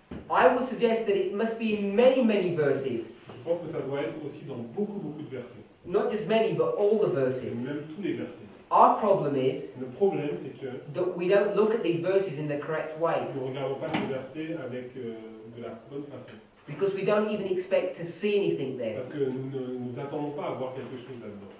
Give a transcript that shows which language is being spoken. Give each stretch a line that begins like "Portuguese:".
English: I would suggest that it must be in many, many verses.
French: je pense que ça doit être aussi dans beaucoup de versets.
English: Not just many, but all the
French: Et
English: verses.
French: même tous les versets.
English: Our problem is
French: Le problème, c'est que
English: that we don't look at these verses in the correct way
French: nous ne regardons pas ces versets avec de la bonne façon.
English: because we don't even expect to see anything there.
French: Parce que nous ne nous attendons pas à voir quelque chose là-dedans.